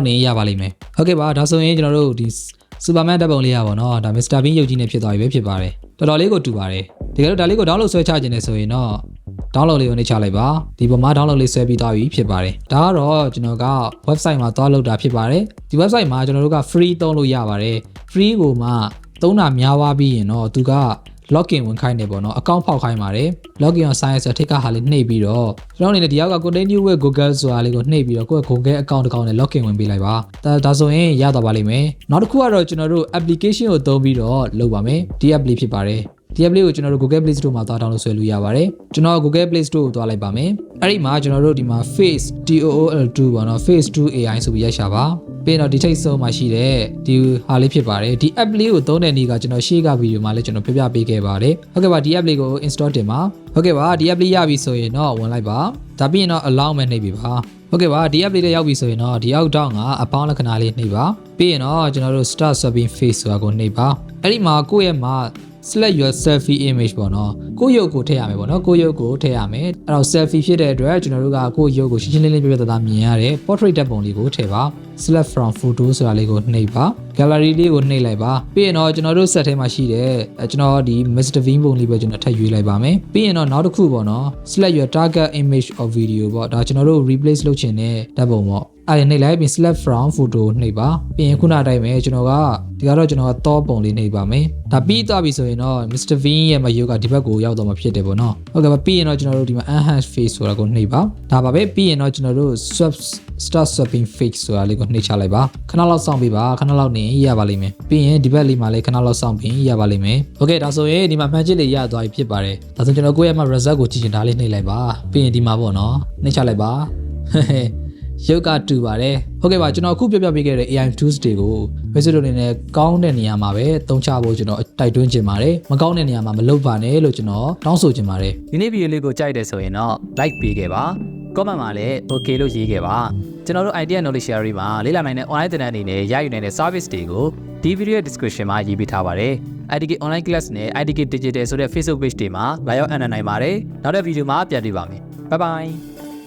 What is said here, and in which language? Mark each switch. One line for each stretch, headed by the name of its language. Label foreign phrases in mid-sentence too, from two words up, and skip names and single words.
Burmese: နေရပါလိမ့်မယ်ဟုတ်ကဲ့ပါဒါဆိုရင်ကျွန်တော်တို့ဒီ Superman ဓာတ်ပုံလေးရပါတော့ဒါ Mr Bean ရုပ်ကြီးနဲ့ဖြစ်သွားပြီပဲဖြစ်ပါတယ်တော်တော်လေးကိုတူပါတယ်တကယ်လို့ဒါလေးကို download ဆွဲချခြင်းနဲ့ဆိုရင်တော့ download လေးကိုနှိပ်ချလိုက်ပါဒီပေါ်မှာ download လေးဆွဲပြီးသွားပြီဖြစ်ပါတယ်ဒါကတော့ကျွန်တော်က website မှာသွားလုပ်တာဖြစ်ပါတယ်ဒီ website မှာကျွန်တော်တို့က free သုံးလို့ရပါတယ် free ကိုမှသုံးတာများသွားပြီးရင်တော့သူကlogin ဝင်ခိုင်းနေပေါ့နော် account ဖောက်ခိုင်းပါတယ်
English: login on science
Burmese: ဆိုထိတ်ကဟာလေးနှိပ်ပြီးတော့ကျွန်တော်အနေနဲ့ဒီအောက်က
English: continue with Google
Burmese: ဆိုတာလေးကိုနှိပ်ပြီးတော့ကိုယ့်
English: Google account
Burmese: တစ်ကောင် နဲ့ login ဝင်ပေးလိုက်ပါဒါဆိုရင်ရသွားပါလိမ့်မယ်နောက်တစ်ခုကတော့ကျွန်တော်တို့ application ကိုသုံးပြီးတော့လုပ်ပါမယ်ဒီ app လေးဖြစ်ပါတယ်ဒီ app လေးကိုကျွန်တော်တို့ Google Play Store မှာသွား download ဆွဲလို့ရပါတယ်ကျွန်တော် Google Play Store ကိုသွားလိုက်ပါမယ်အဲ့ဒီမှာကျွန်တော်တို့ဒီမှာ face tool2 ပေါ့နော် face 2 AI ဆိုပြီးရိုက်ရှာပါပြီးတော့ဒီထိတ်ဆုံးမှာရှိတဲ့ဒီဟာလေးဖြစ်ပါတယ်ဒီ app လေးကိုသုံးတဲ့နေ့ကကျွန်တော်ရှေ့ကဗီဒီယိုမှာလည်းကျွန်တော်ပြပြပေးခဲ့ပါတယ်ဟုတ်ကဲ့ပါဒီ app လေးကို install တင်ပါဟုတ်ကဲ့ပါဒီ app လေးရပြီဆိုရင်တော့ဝင်လိုက်ပါဒါပြီးရင်တော့ allow မဲ့နှိပ်ပြီပါဟုတ်ကဲ့ပါဒီ app လေးတွေရောက်ပြီဆိုရင်တော့ဒီအောက်တောင်းကအပေါင်းလက္ခဏာလေးနှိပ်ပါပြီးရင်တော့ကျွန်တော်တို့
English: start swapping face
Burmese: ဆိုတာကိုနှိပ်ပါအဲ့ဒီမှာကိုယ့်ရဲ့မှာ
English: select your selfie image
Burmese: ပေါ့နော်ကိုယ့်ရုပ်ကိုထည့်ရမယ်ပေါ့နော်ကိုယ့်ရုပ်ကိုထည့်ရမယ်အဲ့တော့ selfie ဖြစ်တဲ့အတွက်ကျွန်တော်တို့ကကိုယ့်ရုပ်ကိုရှင်းရှင်းလင်းလင်းပြပြသားသားမြင်ရတဲ့ portrait ဓာတ်ပုံလေးကိုထည့်ပါ
English: select from photo
Burmese: ဆိုတာလေးကိုနှိပ်ပါ gallery လေးကိုနှိပ် လိုက်ပါပြီးရင်တော့ကျွန်တော်တို့ set ထဲမှာရှိတဲ့ကျွန်တော်ဒီ Mr Bean ပုံလေးပဲကျွန်တော်ထည့်ရွေးလိုက်ပါမယ်ပြီးရင်တော့နောက်တစ်ခုပေါ့နော်
English: select your target image or video
Burmese: ပေါ့ဒါကျွန်တော်တို့ replace လုပ်ချင်တဲ့ဓာတ်ပုံပေါ့အဲ့ဒါနှိပ်လိုက်ပြီး
English: select from photo
Burmese: နှိပ်ပါပြီးရင်ခုနအတိုင်းပဲကျွန်တော်ကဒီကတော့ကျွန်တော်ကသောပုံလေးနှိပ်ပါ မယ်ဒါပြီးသွားပြီဆိုရင်တော့ Mr Bean ရဲ့မရုပ်ကဒီဘက်ကိုရောက်တော့မှာဖြစ်တယ်ပေါ့နော်ဟုတ်ကဲ့ပါပြီးရင်တော့ကျွန်တော်တို့ဒီမှာ
English: enhance face
Burmese: ဆိုတာကိုနှိပ်ပါဒါပါပဲပြီးရင်တော့ကျွန်တော်တို့
English: start swapping face
Burmese: ဆိုတာလေးကိုနှိပ်ချလိုက်ပါခဏလောက်စောင့်ပေး ပါခဏလောက်နေရပါလိမ့်မယ်ပြီးရင်ဒီဘက်လေးမှာလည်းခဏလောက်စောင့်ပြီးရပါလိမ့်မယ်โอเคဒါဆိုရင်ဒီမှာမှန်ချစ်လေးရသွားပြီဖြစ်ပါတယ်ဒါဆိုကျွန်တော်ကိုယ့်ရဲ့မှာ result ကိုကြည့်ချင် တာလေးနှိပ်လိုက်ပါပြီးရင်ဒီမှာပေါ့နော်နှိပ်ချလိုက်ပါရုပ်ကတူပါတယ်ဟုတ်ကဲ့ပါကျွန်တော်အခုပြပြပေးခဲ့တဲ့
English: AI tools
Burmese: တွေကိုမိတ်ဆွေတို့ အနေနဲ့ကောင်းတဲ့နေရာမှာပဲသုံးချဖို့ကျွန်တော်တိုက်တွန်းချင်ပါတယ်မကောင်းတဲ့နေရာမှာမလုပ်ပါနဲ့လို့ကျွန်တော်တောင်းဆိုချင်ပါတယ်ဒီနေ့ဗီဒီယိုလေးကိုကြိုက်တယ်ဆိုရင်တော့ like ပေးခဲ့ပါ comment မှာလည်း okay လို့ရေးခဲ့ပါကျွန်တော်တို့
English: idea knowledge share
Burmese: မှာလေ့လာနိုင်တဲ့ online သင်တန်းအနေနဲ့ရယူနိုင်တဲ့ service တွေကိုဒီ
English: video description
Burmese: မှာရေးပေးထားပါတယ် IDK online class နဲ့ IDK digital ဆိုတဲ့
English: Facebook page
Burmese: တွေမှာလာရောက်အနံ့နိုင်ပါတယ်နောက်တဲ့ဗီဒီယိုမှာပြန်တွေ့ပါမယ်
English: bye bye